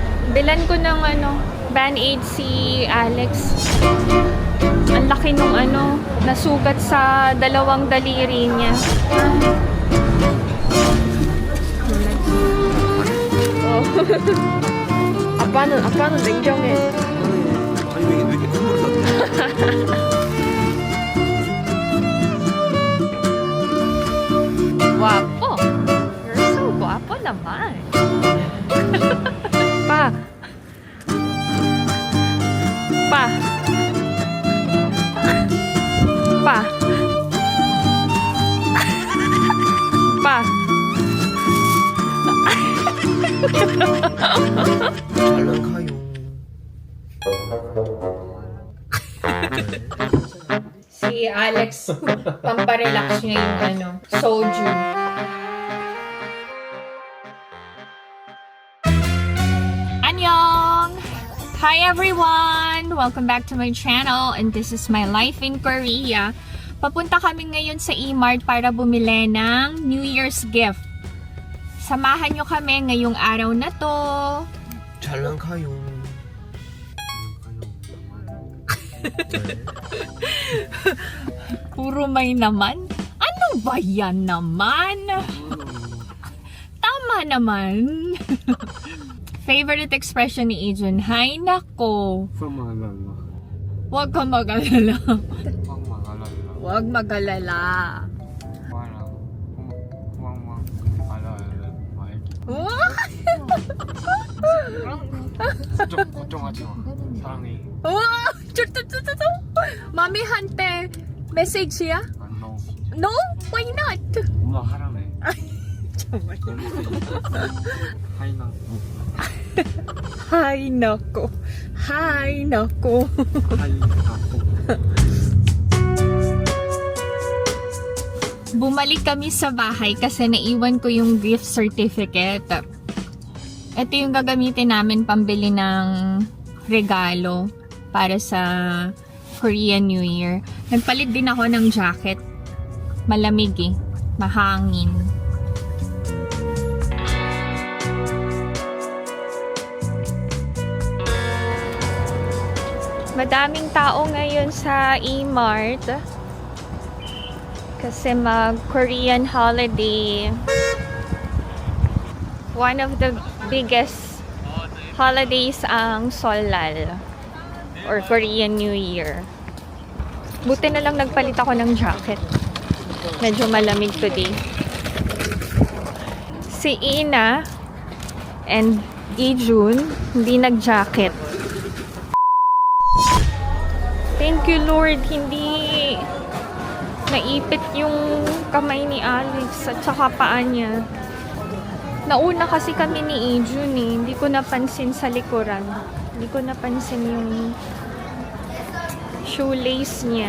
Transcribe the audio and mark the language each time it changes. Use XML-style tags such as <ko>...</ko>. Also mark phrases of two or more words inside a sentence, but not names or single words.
<tl>Bilan ko ng Band-Aid si Alex. Ang laki nung nasugat sa dalawang daliri niya. Oh.</tl> <ko>아빠는 냉정해. 아니 왜 이렇게 눈물이 나?</ko> <tl>Guwapo.</tl> <en>You're so guwapo naman. Pa.</en> <tl>Pa. Pa. Pa.</tl> <ko>잘 가요.</ko> <tl>Si Alex, pamparelax niya yung soju.</tl> <ko>Annyeong!</ko> <en>Hi everyone! Welcome back to my channel and this is my life in Korea.</en> <tl>Papunta kami ngayon sa E-Mart para bumili ng</tl> <en>New Year's gift.</en> <tl>Samahan nyo kami ngayong araw na to.</tl> <ko>잘 가요.</ko> <tl>Puro may naman? Ano ba yan naman? Tama naman. Favorite expression ni Ijun, hay nako. Huwag kang mag-alala. Huwag mag-alala.</tl> <ko>걱정하지 마. 사랑해. 우와! 쭈쭈쭈쭈쭈! 마미한테 메시지야?</ko> <en>No. No? Why not?</en> <ko>엄마 하라네. 정말.</ko> <tl>하이나. Hay nako. Hay nako. Bumalik kami sa bahay kasi naiwan ko yung</tl> <en>gift certificate.</en> <tl>Ito yung gagamitin namin pambili ng regalo para sa Korean New Year. Nagpalit din ako ng jacket. Malamig eh. Mahangin. Madaming tao ngayon sa E-Mart kasi mag-Korean holiday.</tl> <en>One of the biggest holidays ang Seollal or Korean New Year.</en> <tl>Buti na lang nagpalit ako ng jacket. Medyo malamig today. Si Ina and Ijun hindi nag-jacket.</tl> <en>Thank you Lord,</en> <tl>hindi naipit yung kamay ni Alex at saka paa niya. Nauna kasi kami ni Ijun eh. Hindi ko napansin sa likuran. Hindi ko napansin yung shoelace niya.</tl>